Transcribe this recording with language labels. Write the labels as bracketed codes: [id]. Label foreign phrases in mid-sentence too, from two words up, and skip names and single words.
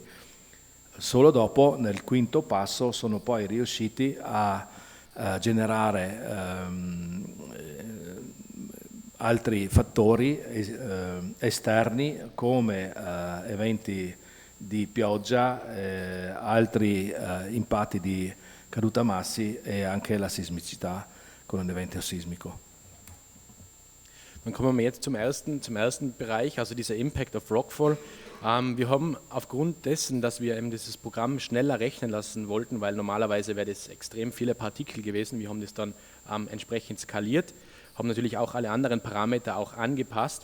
[it] Solo dopo, nel quinto passo, sono poi riusciti a generare altri fattori esterni come eventi di pioggia, altri impatti di caduta massi e anche la sismicità con un evento sismico. [de] Dann kommen wir jetzt zum ersten Bereich, also dieser [en] Impact of Rockfall. [de] Wir haben aufgrund dessen, dass wir eben dieses Programm schneller rechnen lassen wollten, weil normalerweise wäre das extrem viele Partikel gewesen, wir haben das dann entsprechend skaliert, haben natürlich auch alle anderen Parameter auch angepasst.